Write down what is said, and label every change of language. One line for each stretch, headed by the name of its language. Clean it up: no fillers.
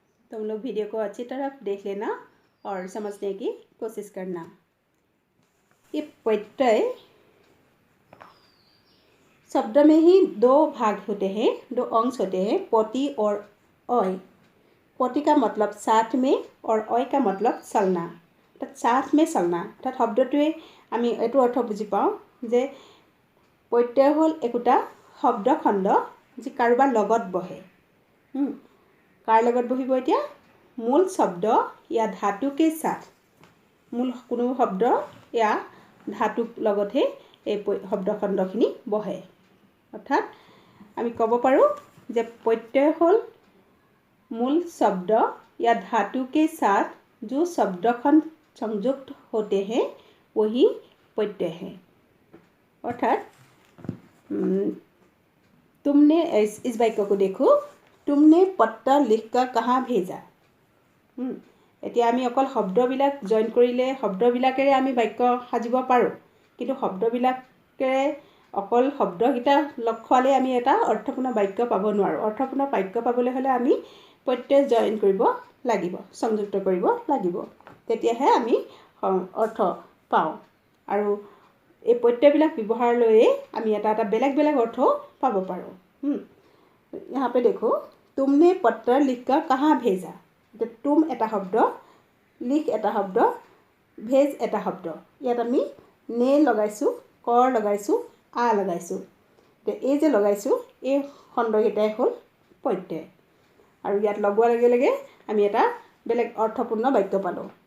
Hindi: तुम लोग वीडियो को अच्छी तरह देख लेना और समझने की कोशिश करना। ये प्रत्यय शब्द में ही दो भाग होते हैं, दो अंश होते हैं, पति और अय। पति का मतलब साथ में और अय का मतलब चलना, अर्थात साथ में चलना।
Assamese: अर्थात शब्दটোৱে আমি এইটো অৰ্থ বুজি পাওঁ যে প্ৰত্যয় হ'ল একোটা শব্দখণ্ড যি কাৰোবাৰ লগত বহে। কাৰ লগত বহিব? এতিয়া মূল শব্দ
Hindi: या धातु के साथ,
Assamese: মূল কোনো শব্দ
Hindi: या धातु
Assamese: লগতহে এই শব্দখণ্ডখিনি বহে। অৰ্থাৎ আমি ক'ব পাৰোঁ যে প্ৰত্যয় হ'ল
Hindi: मूल शब्द या धातु के साथ जो शब्दखंड संयुक्त होते हैं वही प्रत्यय है। अर्थात तुमने इस वाक्य को देखो, तुमने पत्र लिखकर कहाँ भेजा।
Assamese: এতিয়া আমি অকল শব্দবিলাক জয়েন কৰিলে শব্দবিলাকেৰে আমি বাক্য সাজিব পাৰোঁ, কিন্তু শব্দবিলাকেৰে অকল শব্দকেইটা লগ খোৱালে আমি এটা অৰ্থপূৰ্ণ বাক্য পাব নোৱাৰোঁ। অৰ্থপূৰ্ণ বাক্য পাবলৈ হ'লে আমি প্ৰত্যয় জয়েন কৰিব লাগিব, সংযুক্ত কৰিব লাগিব, তেতিয়াহে আমি অৰ্থ পাওঁ। আৰু এই প্ৰত্যয়বিলাক ব্যৱহাৰ লৈয়ে আমি এটা এটা বেলেগ বেলেগ অৰ্থ পাব পাৰোঁ।
Hindi: यहाँ पे देखो, तुमने पत्र लिखकर कहाँ भेजा। तो तुम
Assamese: এটা শব্দ, লিখ এটা শব্দ, ভেজ এটা শব্দ। ইয়াত আমি নে লগাইছোঁ, কৰ লগাইছোঁ, আ লগাইছোঁ। তো এই যে লগাইছোঁ এই খণ্ডকেইটাই হ'ল প্ৰত্যয়। আৰু ইয়াত লগোৱাৰ লগে লগে আমি এটা বেলেগ অৰ্থপূৰ্ণ বাক্য পালোঁ।